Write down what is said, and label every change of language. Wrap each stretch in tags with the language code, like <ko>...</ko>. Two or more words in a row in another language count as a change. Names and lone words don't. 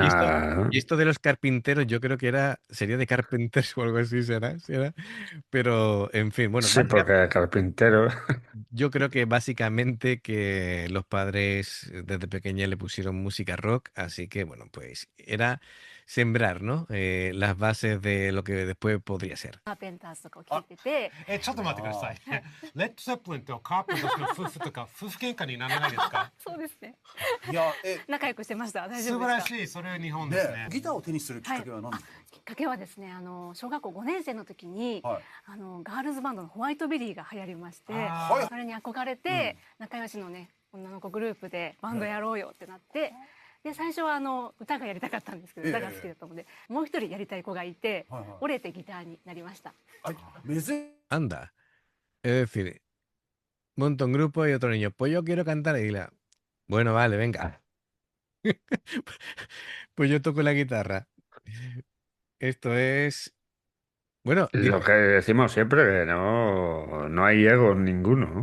<es>Y esto de los carpinteros, yo creo que sería de Carpenters o algo así, será. Pero, en fin, bueno, sí, porque carpintero. yo creo que básicamente que los padres desde pequeña le pusieron música rock, así que, bueno, pues era sembrar, ¿no? Las bases de lo que después podría ser.</es> <ja>カーペンターズとかを聴いてて、ちょっと待ってください。レッド・ゼッペリンとカーペンターズの夫婦とか夫婦喧嘩にならないですか？そうですね。いや、仲良くしてました。大丈素夫ですか？晴らしい、それは日本ですね。ギターを手にするきっかけは何ですか？きっかけはですね、小学校5年生の時に、ガールズバンドのホワイトベリーが流行りまして、それに憧れて、仲良しのね女の子グループでバンドやろうよってなって、で最初は歌がやりたかったんですけど、歌が好きだったので、もう一人やりたい子がいて、折れてギターになりました。</ja> <es>Anda, es decir, monta un grupo y otro niño, pues yo quiero cantar y bueno, vale, venga. Pues yo toco la guitarra. Esto es. Bueno, Lo que decimos siempre, que no hay egos ninguno.</es>